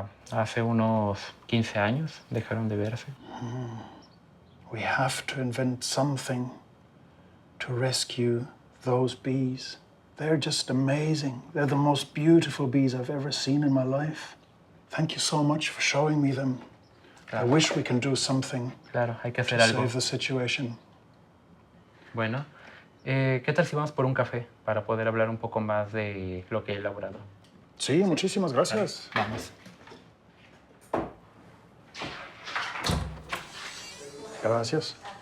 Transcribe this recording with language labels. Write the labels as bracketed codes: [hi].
[es] Hace unos 15 años dejaron de verse. [en] We have to invent something to rescue those bees. They're just amazing. They're the most beautiful bees I've ever seen in my life. Thank you so much for showing me them. I wish we can do something [es] Claro, hay que [en] to [es] hacer algo. [en] save the situation. [es] Bueno, ¿qué tal si vamos por un café para poder hablar un poco más de lo que he elaborado? Sí, muchísimas gracias. Vamos. Gracias.